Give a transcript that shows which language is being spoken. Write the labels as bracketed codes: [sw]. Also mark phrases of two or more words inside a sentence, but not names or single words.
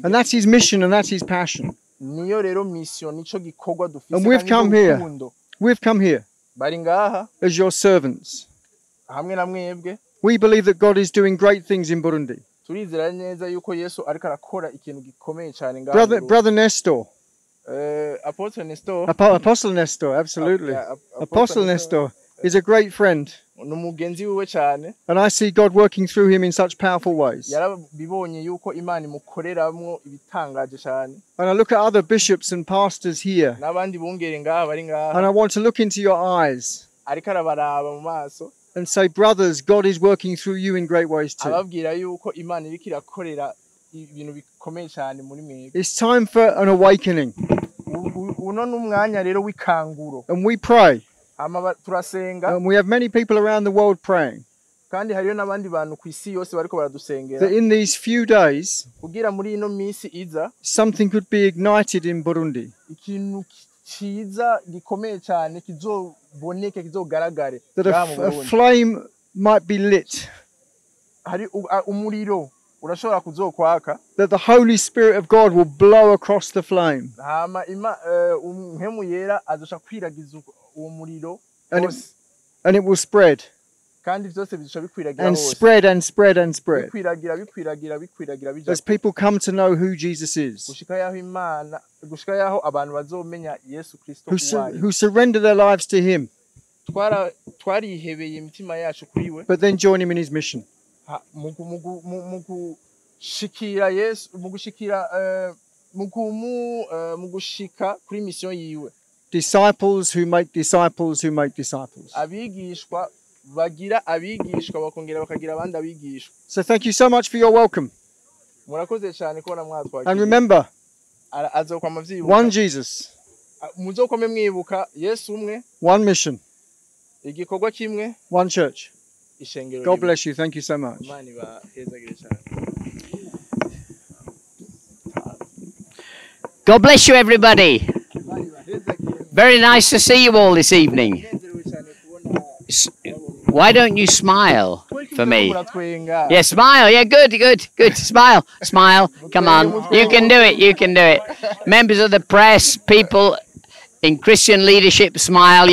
[en] And that's his mission and that's his passion. [rn] Niyo rero mission nico gikorwa dufise. [en] And we've come here. We've come here [rn] bari ngaha [en] as your servants. [rn] Hamwe na mwebwe. [en] We believe that God is doing great things in Burundi. [rn] Turizera neza yuko Yesu ariko arakora ikintu gikomeye cyane ngaha. [en] Brother Nestor. Apostle Nestor. Apostle Nestor, absolutely. Apostle Nestor is a great friend. [rn] Numugenzi wiwe cyane. [en] And I see God working through him in such powerful ways. [rn] Yarabibonye yuko Imana imukoreramwo ibitangaje cyane. [en] And I look at other bishops and pastors here. [rn] Nabandi bungere ngaha bari ngaha. [en] And I want to look into your eyes. [rn] Ariko arabaraba mu maso. [en] And say, brothers, God is working through you in great ways too. [rn] Ababwira yuko Imana iriko irakorera ibintu bikomeye cyane muri mwebwe. [en] It's time for an awakening. [rn] Uno n'umwanya rero w'ikanguro. [en] And we pray. [rn] Turasenga. [en] And we have many people around the world praying. [rn] Kandi hariyo n'abandi bantu ku isi yose bariko baradusengera. [en] That in these few days, [rn] kugira muri ino misi iza, [en] something could be ignited in Burundi. [rn] Ikintu ciza gikomeye cyane kizoboneke kizogaragare. [en] That a flame might be lit. [rn] Hari umuriro urashobora kuzokwaka. [en] That the Holy Spirit of God will blow across the flame. [rn] Hama mpemu yera azosha kwiragiza uwo muriro wose. [en] And it will spread. [rn] Kandi byose bizosha bikwiragira [en] and [rn] hose. [en] spread and spread and spread. [rn] Bikwiragira bija. [en] As people come to know who Jesus is. [rn] Gushika yaho abantu bazomenya Yesu Kristo uwayo. [en] Who surrender their lives to him. [rn] Twarihebeye imitima yacu kuri we. [en] But then join him in his mission. [rn] Mugushikira Yesu, mugushika kuri mission yiwe. [en] Disciples who make disciples who make disciples. [rn] Abigishwa bagira abigishwa bakongera bakagira abandi abigishwa. [en] So thank you so much for your welcome. [rn] Murakoze cyane kubona mwatwakiriye. [en] And remember, [rn] azokwama vyibuka. [en] one Jesus. [rn] Muzokome mwibuka Yesu umwe. [en] One mission. [rn] Igikorwa kimwe. [en] One church. [rn] Ishengero. [en] God bless you. Thank you so much. [rn] Imana ibahezagire cyane. [en] God bless you, everybody. Very nice to see you all this evening. Why don't you smile for me? Yeah, smile. Yeah, good. Smile. Come on. You can do it. Members of the press, people in Christian leadership, smile.